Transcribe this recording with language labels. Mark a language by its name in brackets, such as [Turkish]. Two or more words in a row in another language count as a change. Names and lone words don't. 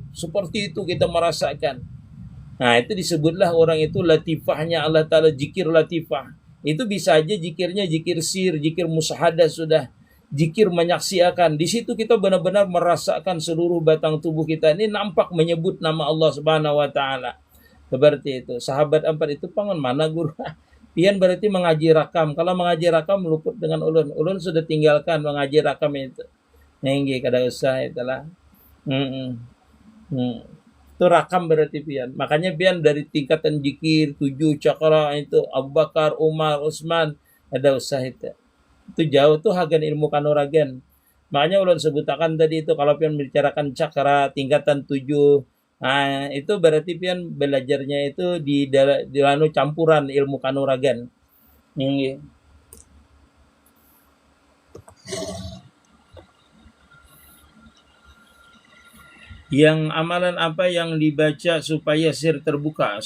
[Banjar] Seperti itu kita merasakan. Nah itu disebutlah orang itu latifahnya Allah Ta'ala, zikir latifah. Itu bisa aja zikirnya zikir sir, zikir musyahadah sudah, zikir menyaksikan. Di situ kita benar-benar merasakan seluruh batang tubuh kita ini nampak menyebut nama Allah [Arabic] سبحانه وتعالى. [Banjar] Seperti itu. Sahabat 4 itu pangan mana guru? Pian berarti mengaji rakam. Kalau mengaji rakam luput dengan ulun. Ulun sudah tinggalkan mengaji rakam itu. Nenggi kada usah itulah. Itu rakam berarti pian. Makanya pian dari tingkatan zikir 7 cakra itu Abu Bakar, Umar, Utsman, ada usah itu. Itu jauh tuh hagan ilmu kanuragan. Makanya ulun sebutakan tadi itu kalau pian membicarakan cakra tingkatan 7. Nah, itu berarti pian belajarnya itu di campuran ilmu kanuragan. Nggih. Yang amalan apa yang dibaca supaya sir terbuka?